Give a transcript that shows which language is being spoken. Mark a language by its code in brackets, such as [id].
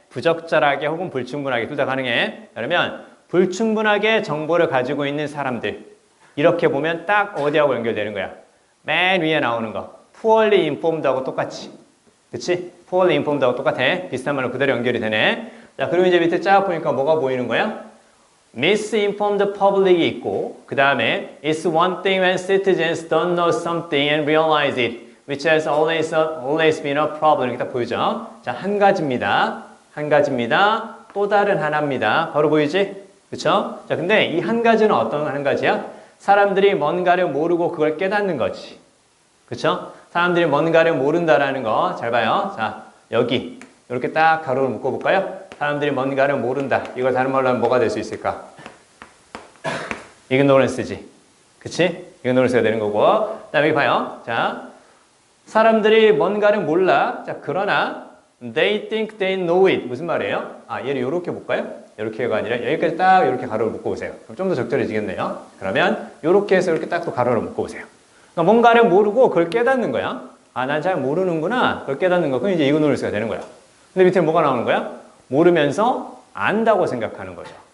[ko] 부적절하게 혹은 불충분하게 둘 다 가능해. 그러면 불충분하게 정보를 가지고 있는 사람들 이렇게 보면 딱 어디하고 연결되는 거야? 맨 위에 나오는 거 poorly informed하고 똑같이 그치? poorly informed하고 똑같아. 비슷한 말로 그대로 연결이 되네. 자, 그리고 이제 밑에 쫙 보니까 뭐가 보이는 거야? [en] misinformed public이 있고 [ko] 그 다음에 [en] it's one thing when citizens don't know something and realize it which has always been a problem [ko] 이렇게 딱 보이죠? 자, 한 가지입니다. 또 다른 하나입니다. 바로 보이지? 그쵸? 자, 근데 이 한 가지는 어떤 한 가지야? 사람들이 뭔가를 모르고 그걸 깨닫는 거지. 그쵸? 사람들이 뭔가를 모른다라는 거 잘 봐요. 자, 여기 이렇게 딱 가로를 묶어볼까요? 사람들이 뭔가를 모른다. 이걸 다른 말로 하면 뭐가 될 수 있을까? ignorance지. 그치? ignorance가 되는 거고. 그 다음에 여기 봐요. 자, 사람들이 뭔가를 몰라. 자, 그러나 [en] they think they know it. [ko] 무슨 말이에요? 얘를 이렇게 볼까요? 이렇게가 아니라 여기까지 딱 이렇게 가로를 묶어보세요. 그럼 좀 더 적절해지겠네요. 그러면 이렇게 해서 이렇게 딱 또 가로를 묶어보세요. 그러니까 뭔가를 모르고 그걸 깨닫는 거야. 난 잘 모르는구나. 그걸 깨닫는 거. 그럼 이제 ignorance가 되는 거야. 근데 밑에 뭐가 나오는 거야? 모르면서 안다고 생각하는 거죠.